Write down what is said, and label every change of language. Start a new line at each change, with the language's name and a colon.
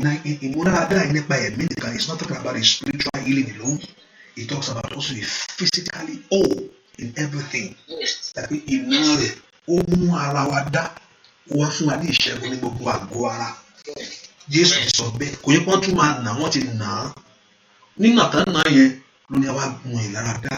English: It's not talking about a spiritual healing alone. It talks about also a physically whole in everything.
Yoruba: That iná rẹ̀ ó mú ara wa dá wá fún wa ní ìṣẹ́gun ní gbogbo àgọ́ ara. Jésù ti sọ bẹ́ẹ̀ kò yẹ kí wọ́n tún máa nà wọ́n ti nà á. Nínà tán nà yẹn ló ní àwa mú ìlara dá.